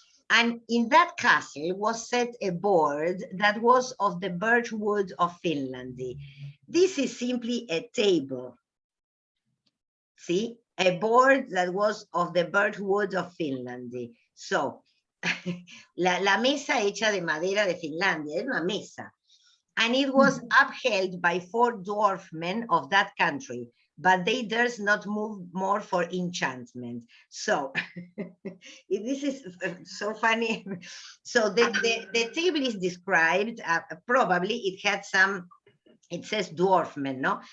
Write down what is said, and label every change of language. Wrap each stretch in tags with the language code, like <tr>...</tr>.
<en>And in that castle was set a board that was of the birch wood of Finland. This is simply a table. See, a board that was of the birch wood of Finland.</en> <es>So, la mesa hecha de madera de Finlandia, es una mesa.</es> <en>And it was upheld by 4 dwarfmen of that country, but they durst not move more for enchantment. So this is so funny. So the table is described, probably it had some, it says dwarfmen, no?</en>